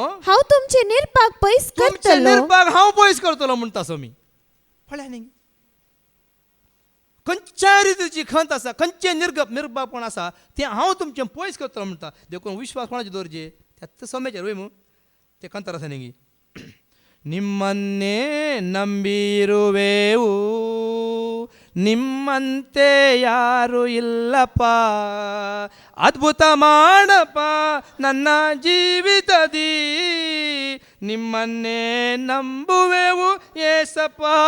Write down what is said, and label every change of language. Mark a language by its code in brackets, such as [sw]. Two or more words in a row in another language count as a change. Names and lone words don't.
[kok] हांव तुमचे निर्भाग पयस करतलो. निर्भाग हांव पयस करतलो म्हणटा सोमी. पळया न्ही खंयच्या रितीची खंत आसा खंयचे निर्भागपण आसा तें हांव तुमचें पयस करतलो म्हणटा. देखून विश्वास कोणाचे दवरचे त्या सोम्याचेर वय मू ते खंतर आसा न्ही. [kn] ನಿಮ್ಮನ್ನೇ ನಂಬಿರುವೆವು ನಿಮ್ಮಂತೆ ಯಾರು ಇಲ್ಲಪ್ಪ ಅದ್ಭುತ ಮಾಡಪ್ಪ ನನ್ನ ಜೀವಿತದಿ ನಿಮ್ಮನ್ನೇ ನಂಬುವೆವು ಏಸಪ್ಪ